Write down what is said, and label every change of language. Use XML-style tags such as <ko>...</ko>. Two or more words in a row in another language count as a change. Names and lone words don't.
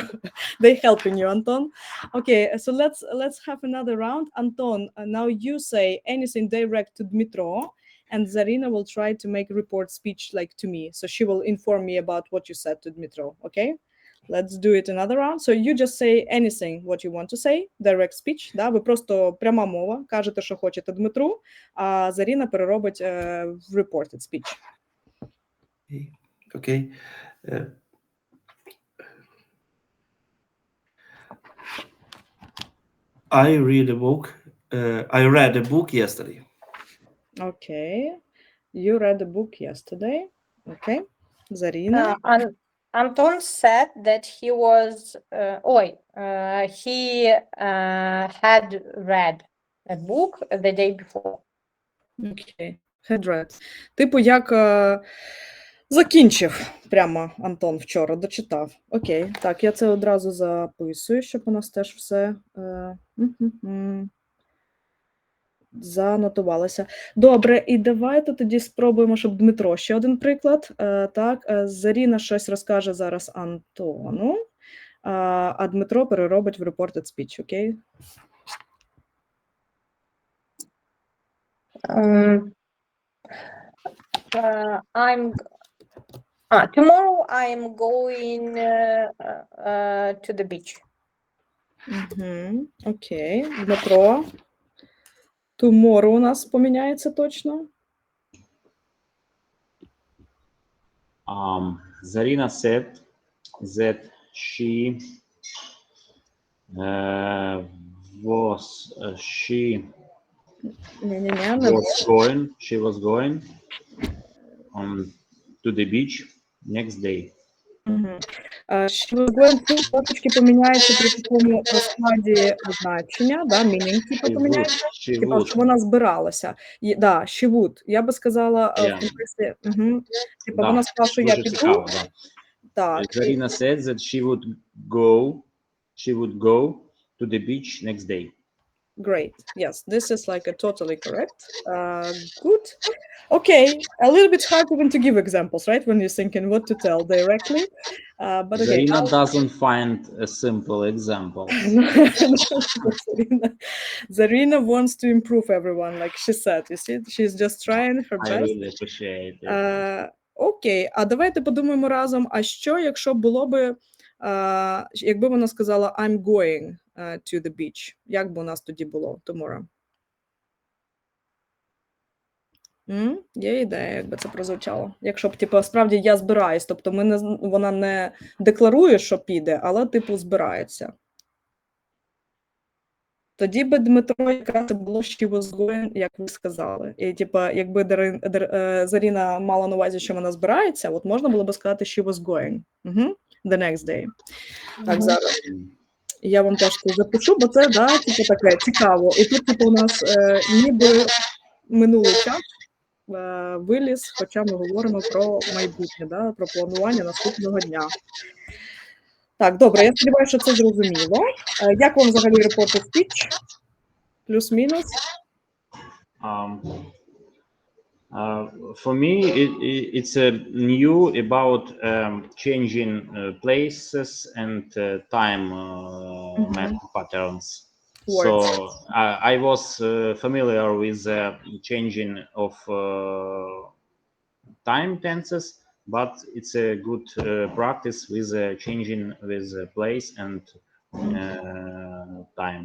<en>They're helping you, Anton. Okay, so let's have another round. Anton, now you say anything direct to Dmitro, and Zarina will try to make a report speech like to me. So she will inform me about what you said to Dmitro. Okay? Let's do it another round. So you just say anything what you want to say, direct speech,</en> <uk>да? Ви просто пряма мова, кажете, що хочете Дмитру, а Заріна переробить в</uk> <en>reported speech. Okay. I read a book yesterday. Okay. You read a book yesterday. Okay. Zarina. Anton said that he was he had read a book the day before. Okay. Had read.</en> <uk>Типу, як закінчив прямо Антон вчора, дочитав. Окей. Так, я це одразу записую, щоб у нас теж все занотувалося. Добре, і давайте тоді спробуємо, щоб Дмитро ще один приклад. Так, Заріна щось розкаже зараз Антону, а Дмитро переробить в</uk> <en>reported speech,</en> <uk>окей?</uk> <en>Tomorrow I'm going to the beach.</en> <uk>Окей, Дмитро. Tomorrow у нас поміняється точно.</uk> <en>Zarina said that she was going to the beach next day. She was going to,</en> <uk>трошечки поміняється при такому складі значення, да, meaning, типу, поміняється, типу, що вона збиралася.</uk> <en>Да, she would.</en> <uk>Я би сказала, в контексті, типу, вона сказала, що я піду. Так.</uk> <en>Zarina said that she would go to the beach next day. Great. Yes, this is like a totally correct. Good. Okay, a little bit hard even to give examples, right? When you're thinking what to tell directly. But okay. Zarina doesn't find a simple example. Zarina wants to improve everyone, like she said. You see, she's just trying her best. I really appreciate it.</en> <uk>Окей, а давайте подумаємо разом, а що, якщо було би, якби вона сказала</uk> <en>I'm going to the beach.</en> <uk>Як би у нас тоді було tomorrow? Є ідея, якби це прозвучало. Якщо б, типу, справді я збираюсь, тобто вона не декларує, що піде, але, типу, збирається. Тоді би Дмитро якраз було</uk> <en>she was going,</en> <uk>як ви сказали. І, типу, якби Заріна мала на увазі, що вона збирається, от можна було би сказати</uk> <en>she was going. The next day.</en> <uk>Так, зараз. Я вам теж тут запишу, бо це, да, типу, таке цікаво. І тут, типу, у нас ніби минулий час виліз, хоча ми говоримо про майбутнє, да, про планування наступного дня. Так, добре, я сподіваюся, що це зрозуміло. Як вам взагалі</uk> <en>reporter speech?</en> <uk>Плюс-мінус?</uk> <en>For me, it's new about changing places and time patterns. So I was familiar with changing of time tenses, but it's a good practice with changing with place and time.</en>